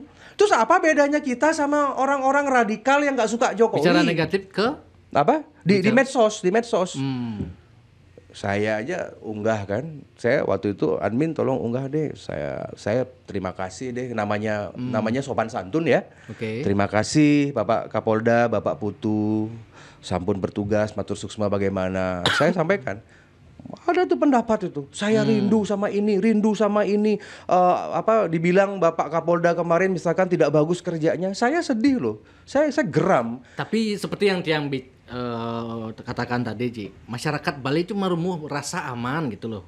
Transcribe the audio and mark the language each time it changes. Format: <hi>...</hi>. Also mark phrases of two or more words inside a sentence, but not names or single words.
<id>Terus apa bedanya kita sama orang-orang radikal yang nggak suka Jokowi? Bicara negatif ke apa? Di medsos. Saya aja unggah kan. Saya waktu itu admin tolong unggah deh. Saya terima kasih deh, namanya sopan santun ya. Oke. Terima kasih Bapak Kapolda, Bapak Putu, sampun bertugas</id> <ban>matur suksma</ban> <id>bagaimana. Saya sampaikan ada tuh pendapat itu. Saya rindu sama ini. Dibilang Bapak Kapolda kemarin misalkan tidak bagus kerjanya. Saya sedih loh. Saya geram. Tapi seperti yang Tiang katakan tadi, Ji, masyarakat Bali itu merumuh rasa aman gitu loh.</id>